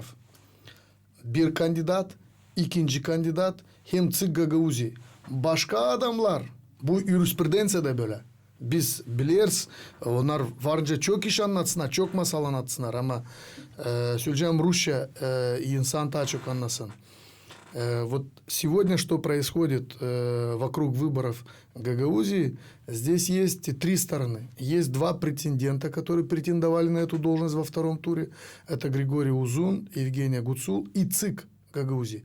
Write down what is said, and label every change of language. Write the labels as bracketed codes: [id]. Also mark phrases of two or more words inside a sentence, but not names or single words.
[gag] Bir kandidat, ikinci kandidat, hem ЦИК Gagauzi. Başka adamlar, bu jurisprudentsiyada böyle. Biz biliyoruz, onlar varınca çok iş anlatsınlar, çok masal anlatsınlar ama söyleyeceğim Rusya insan daha çok anlasın. [ru] Вот сегодня что происходит вокруг выборов Гагаузии, здесь есть три стороны. Есть два претендента, которые претендовали на эту должность во втором туре. Это Григорий Узун, Евгения Гуцул и ЦИК Гагаузии.